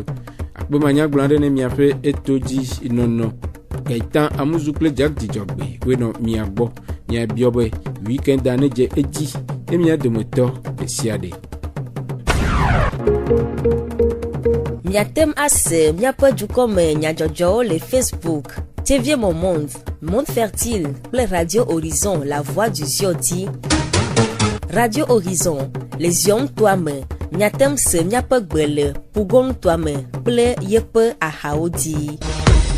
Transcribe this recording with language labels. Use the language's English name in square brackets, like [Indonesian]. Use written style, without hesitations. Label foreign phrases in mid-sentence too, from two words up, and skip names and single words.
[Ewe] Akpe manyagblɔ aɖe ne míaƒe eto dzi nɔnɔ Gaitan Amuzu kple Jack Dzidzɔgbe woenɔ mia gbɔ míabiɔ be weekenda ne dze edzi ne mía dometɔ ɖe sia ɖe. Miatem ase miaƒe dukɔme nyadzɔdzɔwo le Facebook TV Monde, Monde Fertile kple Radio Horizon La Voix du Zion dzi. Radio Horizon le Zion toa me miatem se miaƒe gbe le Pugon toa me kple yeƒe ahawo dzi.